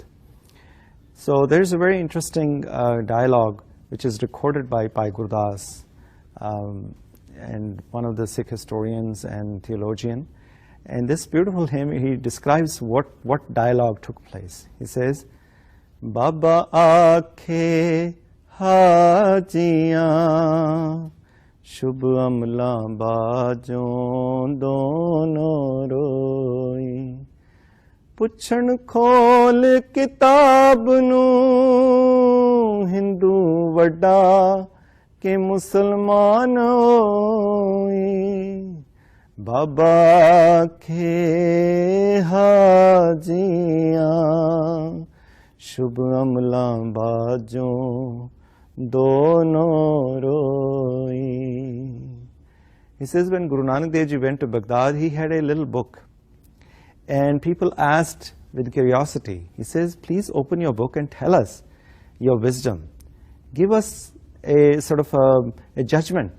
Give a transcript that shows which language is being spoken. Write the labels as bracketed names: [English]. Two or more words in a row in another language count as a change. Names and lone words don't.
[English] So there's a very interesting dialogue which is recorded by Gurdas, and one of the Sikh historians and theologian. And this beautiful hymn, he describes what dialogue took place. He says, [Punjabi] ਬਾਬਾ ਆਖੇ ਹਾਜੀਆਂ, ਸ਼ੁਭ ਅਮਲਾਂ ਬਾਝੋਂ ਦੋਨੋਂ ਰੋਈ. ਪੁੱਛਣ ਖੋਲ ਕਿਤਾਬ ਨੂੰ ਹਿੰਦੂ ਵੱਡਾ ਕਿ ਮੁਸਲਮਾਨ ਹੋਈ ਬਾਬਾ ਕੇ ਹਾਜੀਆਂ ਸ਼ੁਭ ਅਮਲਾਂ ਬਾਝੋਂ ਦੋਨੋਂ ਰੋਈ. [English] He says when Guru Nanak Dev Ji went to Baghdad, he had a little book. And people asked with curiosity, he says, please open your book and tell us your wisdom. Give us a sort of a judgment.